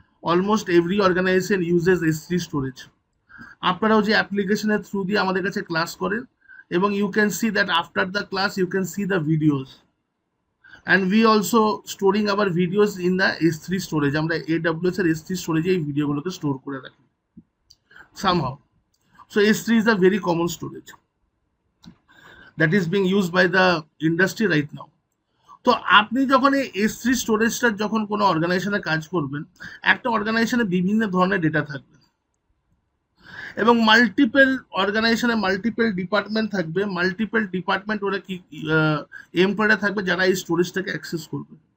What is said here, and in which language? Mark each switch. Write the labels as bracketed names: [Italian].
[English] Almost every organization uses S3 storage. [Bangla] আপনারাও যে অ্যাপ্লিকেশনের থ্রু দিয়ে আমাদের কাছে ক্লাস করেন, [English] এবং you can see that after the class you can see the videos, and we also storing our videos in the S3 storage. [Bangla] আমরা AWS এর S3 স্টোরেজে এই ভিডিওগুলোকে স্টোর করে রাখি somehow. [English] So S3 is a very common storage that is being used by the industry right now. [Bangla] তো আপনি যখন এই S3 স্টোরেজটা যখন কোনো অর্গানাইজেশনে কাজ করবেন, একটা অর্গানাইজেশনে বিভিন্ন ধরনের ডেটা থাকবে, এবং মাল্টিপল অর্গানাইজেশনে মাল্টিপল ডিপার্টমেন্ট থাকবে। মাল্টিপল ডিপার্টমেন্ট ওরা কি এমপ্লয়িরা থাকবে যারা এই স্টোরেজটাকে অ্যাক্সেস করবে।